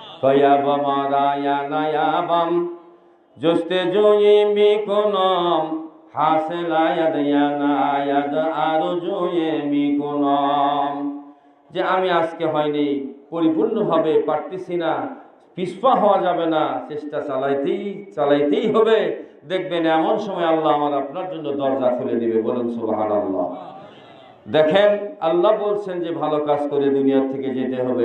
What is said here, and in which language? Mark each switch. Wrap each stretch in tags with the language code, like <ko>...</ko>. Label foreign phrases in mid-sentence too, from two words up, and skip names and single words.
<fa>فيابا رايانا يابم جستجوی میکنم حاصل آید یا ناید</fa> <bn>আরজুয়ে میکنم যে আমি আজকে হয়নি পরিপূর্ণভাবে পারতেছি না, পিছপা হওয়া যাবে না, চেষ্টা চালাইতেই হবে। দেখবেন এমন সময় আল্লাহ আমার আপনার জন্য দরজা খুলে দিবে। বলুন সুবহানাল্লাহ। দেখেন আল্লাহ বলছেন যে ভালো কাজ করে দুনিয়া থেকে যেতে হবে।</bn>